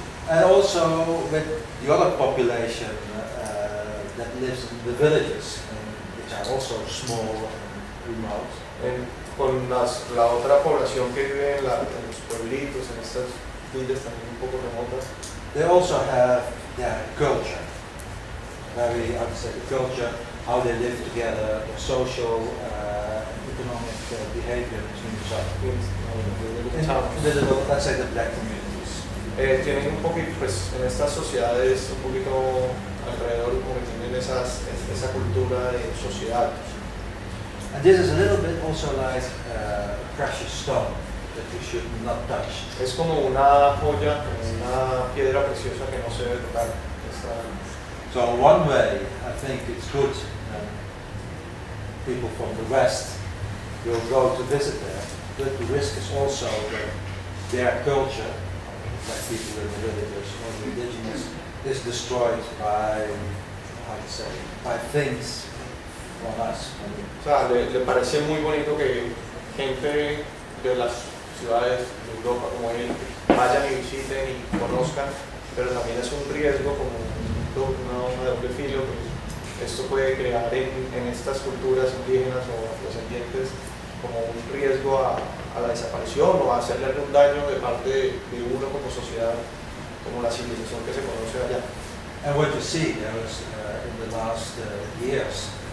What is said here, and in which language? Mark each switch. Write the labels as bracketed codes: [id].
[en] And also with the other population that lives in the villages, which are also small and remote. [es] En con la otra población que vive en los pueblitos, en estas villas también un poco remotas. [en] They also have their culture, very, I would say, the culture, how they live together, the social, economic behavior between each other. In the little, let's say, the black communities. [es] tienen un poquito, pues en estas sociedades un poquito alrededor, como que tienen esas, esa cultura de sociedad. [en] And this is a little bit also like a precious stone that you should not touch. [es] Es como una joya, una piedra preciosa que no se debe tocar. [en] So one way, I think it's good, people from the West will go to visit there, but the risk is also that their culture, like people in the villages or the indigenous, is destroyed by, how to say, by things. [es] O sea, le parece muy bonito que gente de las ciudades de Europa como él vayan y visiten y conozcan, pero también es un riesgo, como una onda de doble filo, pues esto puede crear en estas culturas indígenas o descendientes como un riesgo a la desaparición o a hacerle algún daño de parte de uno como sociedad, como la civilización que se conoce allá. [en] And what you see there is in the last years.